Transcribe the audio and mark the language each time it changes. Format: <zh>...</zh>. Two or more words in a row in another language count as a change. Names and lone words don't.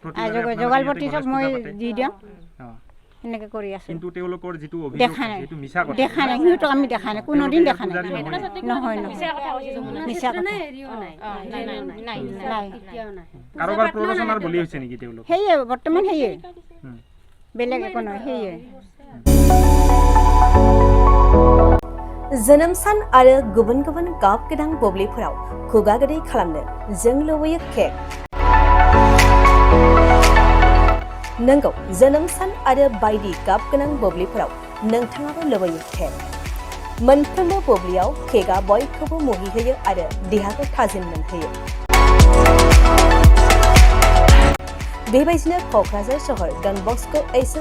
<as>যোগাল প্ৰতি চব মই দি দিওঁ। সেনেকৈ কৰি আছোঁ কিন্তু তেওঁলোকৰ যিটো দেখা অভিযোগ নাই সেইটো মিছা কথা দেখা নাই সিহঁতক আমি দেখা নাই কোনোদিন দেখা নাই পূজাৰী নহয় মিছা কথা নাই কাৰোবাৰ প্ৰৰোচনাৰ বলি হৈছে নেকি তেওঁলোক সেয়ে বৰ্তমান সেয়ে বেলেগ একো নহয় সেয়ে</as> <brx>जोनोम सान आरो गुबुन गुबुन गाब गोनां बुब्लिफोराव खुगा गोदै खालामनो जों लुबैयो केक नंगौ जोनोम सान आरो बायदि गाब गोनां बुब्लिफोराव नोंथाङाबो लुबैयो केक मोनफ्रोमबो बुब्लियाव केकआ बयखौबो मुहिहोयो आरो देहाखौ थाजिम मोनहोयो बेबायदिनो क'क्राझार सहर डन बस्क' एच.एस.</brx>